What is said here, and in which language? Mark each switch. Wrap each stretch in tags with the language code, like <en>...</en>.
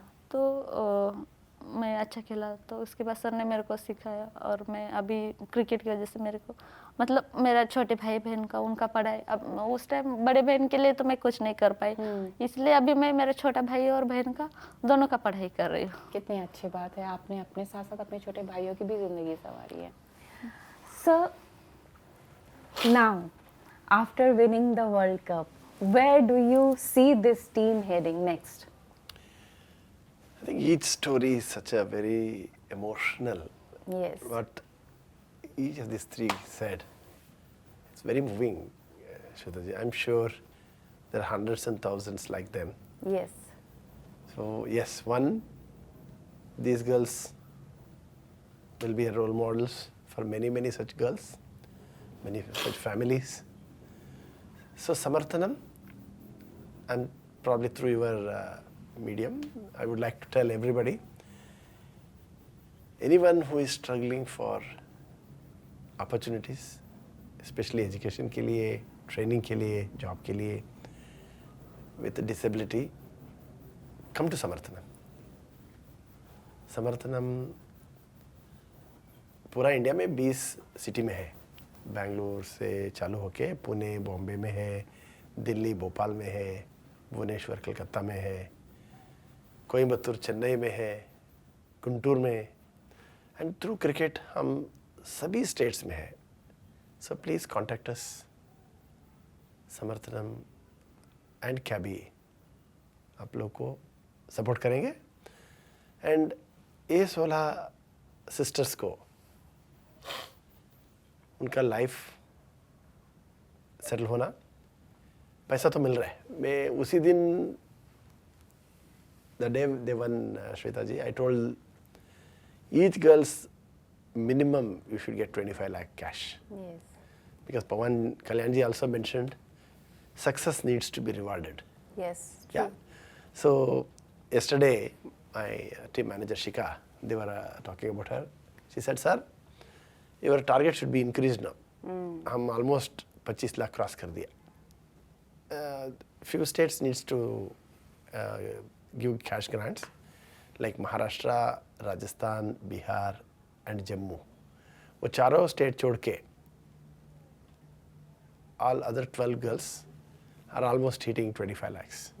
<hi>तो मैं अच्छा खेला। तो उसके बाद सर ने मेरे को सिखाया और मैं अभी क्रिकेट की वजह से मेरे को मतलब मेरा छोटे भाई बहन का उनका पढ़ाई, अब उस टाइम बड़े बहन के लिए तो मैं कुछ नहीं कर पाई, इसलिए अभी मैं मेरे छोटा भाई और बहन का दोनों का पढ़ाई कर रही हूँ। कितनी अच्छी बात है, आपने अपने साथ साथ अपने छोटे भाइयों की भी ज़िंदगी संवारी है।</hi> <en>Sir, now after winning the World Cup, where do you see this team heading next? I think each story is such a very emotional. Yes. What each of these three said, it's very moving, Shwetaji. I'm sure there are hundreds and thousands like them. Yes. So yes, one, these girls will be role models for many such girls, many such families. So Samarthanam, and probably through your medium, I would like to tell everybody, anyone who is struggling for opportunities, especially education के लिए, training के लिए, job के लिए, with a disability, come to Samarthanam.</en> <hi>Samarthanam पूरा India में 20 city में है, बेंगलुरु से चालू होके पुणे बॉम्बे में है, दिल्ली भोपाल में है, भुवनेश्वर कलकत्ता में है, कोयम्बतूर चेन्नई में है, गुंटूर में, एंड थ्रू क्रिकेट हम सभी स्टेट्स में है.</hi> <en>So please contact us.</en> <hi>Samarthanam and कैबी आप लोग को सपोर्ट करेंगे. एंड ये 16 सिस्टर्स को उनका लाइफ सेटल होना, पैसा तो मिल रहा है. मैं उसी दिन</hi> <en>the day they won, Shweta ji, I told each girl's minimum you should get 25 lakh cash. Yes. Because Pawan Kalyan ji also mentioned success needs to be rewarded. Yes. Yeah. So yesterday my team manager Shika, they were talking about her. She said, sir, your target should be increased now.</en> <hi>हम almost 25 lakh cross कर दिया.</hi> <en>Few states needs to give cash grants like Maharashtra, Rajasthan, Bihar and Jammu.</en> <hi>वो चारों state छोड़ के</hi> <en>all other 12 girls are almost hitting 25 lakhs.</en>